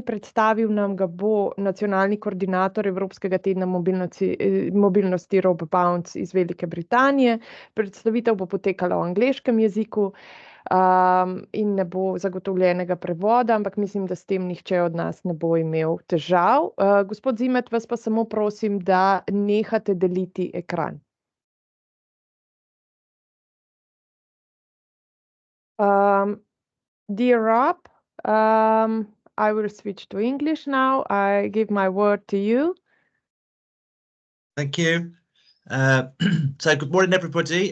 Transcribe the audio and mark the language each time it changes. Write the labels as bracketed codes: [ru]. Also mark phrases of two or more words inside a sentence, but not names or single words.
[sl] Predstavil nam ga bo nacionalni koordinator Evropskega tedna mobilnosti Rob Bounce iz Velike Britanije. Predstavitev bo potekala v angleškem jeziku. In ne bo zagotovljenega prevoda, ampak mislim, da s tem nihče od nas ne bo imel težav. Gospod Zimet, vas pa samo prosim, da nehate deliti ekran. [en] Dear Rob, I will switch to English now. I give my word to you. Thank you. So good morning, everybody.